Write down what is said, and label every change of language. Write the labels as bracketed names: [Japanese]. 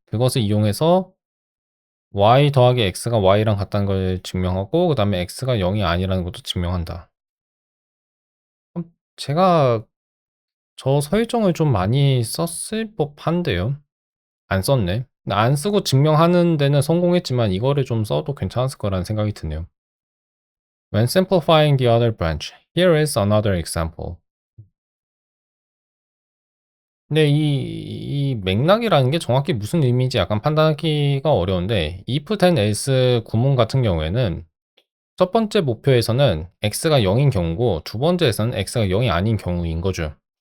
[Korean] 그것을 이용해서 y 더하기 x가 y랑 같다는 걸 증명하고, 그 다음에 x가 0이 아니라는 것도 증명한다. 제가 저 설정을 좀 많이 썼을 법한데요. 안 썼네. 안 쓰고 증명하는 데는 성공했지만 이거를 좀 써도 괜찮았을 거라는 생각이 드네요. [English] When simplifying the other branch, here is another example. [Korean] 근데 이 맥락이라는 게 정확히 무슨 의미인지 약간 판단하기가 어려운데 if then else 구문 같은 경우에는 첫 번째 목표에서는 x가 0인 경우고 두 번째에서는 x가 0이 아닌 경우인 거죠.